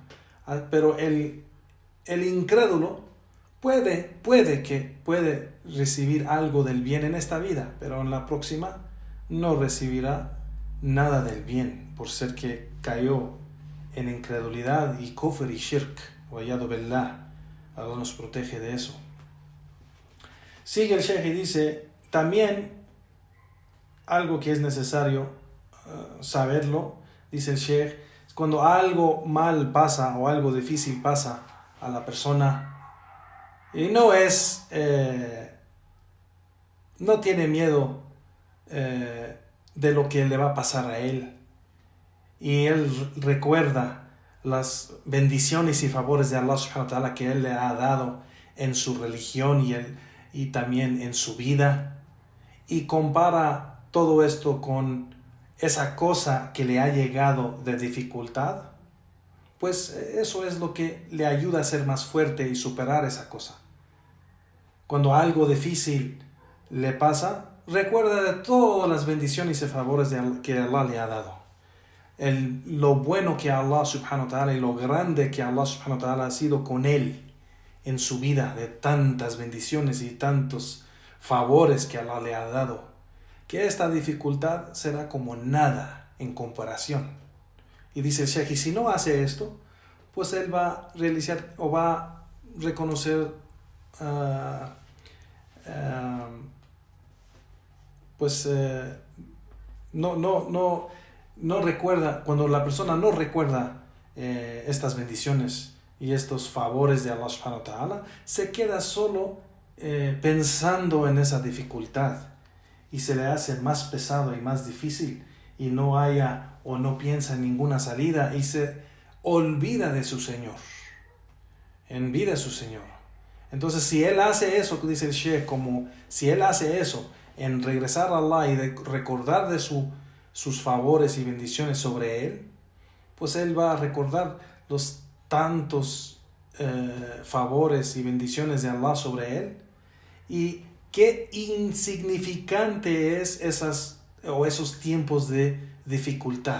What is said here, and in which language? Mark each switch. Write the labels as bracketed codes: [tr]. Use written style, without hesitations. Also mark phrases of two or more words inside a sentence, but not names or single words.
[es] Pero el incrédulo puede recibir algo del bien en esta vida, pero en la próxima no recibirá nada del bien, por ser que cayó en incredulidad y kufr y shirk. [ar] والعياذ بالله. [es] Allah nos protege de eso. Sigue el Sheikh y dice, también algo que es necesario saberlo, dice el Sheikh, cuando algo mal pasa o algo difícil pasa a la persona, y no tiene miedo de lo que le va a pasar a él, y él recuerda las bendiciones y favores de Allah [ar] سبحانه وتعالى [es] que él le ha dado en su religión y también en su vida, y compara todo esto con esa cosa que le ha llegado de dificultad, pues eso es lo que le ayuda a ser más fuerte y superar esa cosa. Cuando algo difícil le pasa, recuerda de todas las bendiciones y favores que Allah le ha dado. Lo bueno que Allah [ar] سبحانه وتعالى [es] y lo grande que Allah [ar] سبحانه وتعالى [es] ha sido con él en su vida, de tantas bendiciones y tantos favores que Allah le ha dado, que esta dificultad será como nada en comparación. Y dice el Sheikh, y si no hace esto, pues él va a realizar o va a reconocer no recuerda, cuando la persona no recuerda estas bendiciones y estos favores de Allah [ar] سبحانه وتعالى, [es] se queda solo pensando en esa dificultad y se le hace más pesado y más difícil, y no piensa en ninguna salida y se olvida de su Señor, olvida a su Señor. Entonces, si él hace eso, dice el Sheikh, como si él hace eso en regresar a Allah y de recordar de sus favores y bendiciones sobre él, pues él va a recordar los tantos favores y bendiciones de Allah sobre él, y qué insignificante es esos tiempos de dificultad.